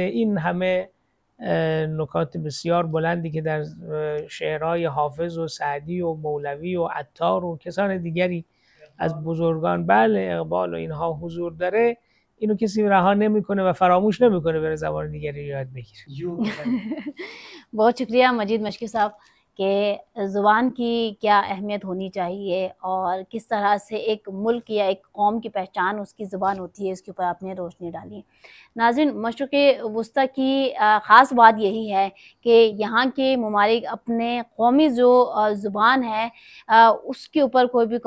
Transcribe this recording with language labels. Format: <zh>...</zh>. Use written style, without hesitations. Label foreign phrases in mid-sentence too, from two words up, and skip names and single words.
<fa>این همه نکات بسیار بلندی که در شعرهای حافظ و سعدی و مولوی و عطار و کسان دیگری از بزرگان، بله، اقبال و اینها حضور داره، اینو کسی رها نمیکنه و فراموش نمیکنه بره زبان دیگری یاد بگیره.</fa> <ur>بہت شکریہ مجید مشکی صاحب کہ زبان کی کیا اہمیت ہونی چاہیے اور کس طرح سے ایک ملک یا ایک قوم کی پہچان اس کی زبان ہوتی ہے، اس کے اوپر آپ نے روشنی ڈالی۔ ناظرین، مشرق وسطیٰ کی خاص بات یہی ہے کہ یہاں کے ممالک اپنے قومی جو زبان ہے اس کے اوپر کوئی بھی</ur>